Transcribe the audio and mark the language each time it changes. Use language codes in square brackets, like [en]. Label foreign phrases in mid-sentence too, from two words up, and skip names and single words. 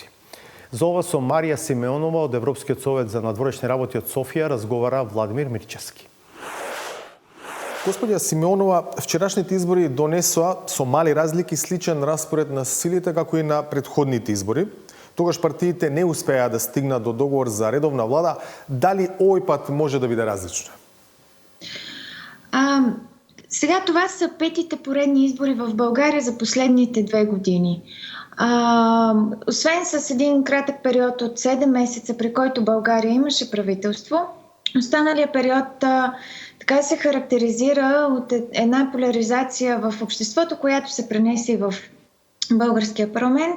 [mk] За ова со Марија Симеонова од Европскиот совет за надворешни работи од Софија разговара Владимир Мирчевски. Господја Симеонова, вчерашните избори донесоа со мали разлики сличен распоред на силите како и на претходните избори. Тогаш партиите не успеа да стигнат до договор за редовна влада. Дали овој пат може да биде различно? [bg] Сега това са 5-те поредни избори в България за последните 2 години. Освен с един кратък период от 7 месеца, при който България имаше правителство, останалия период така се характеризира от една поляризация в обществото, която се пренесе в българския парламент.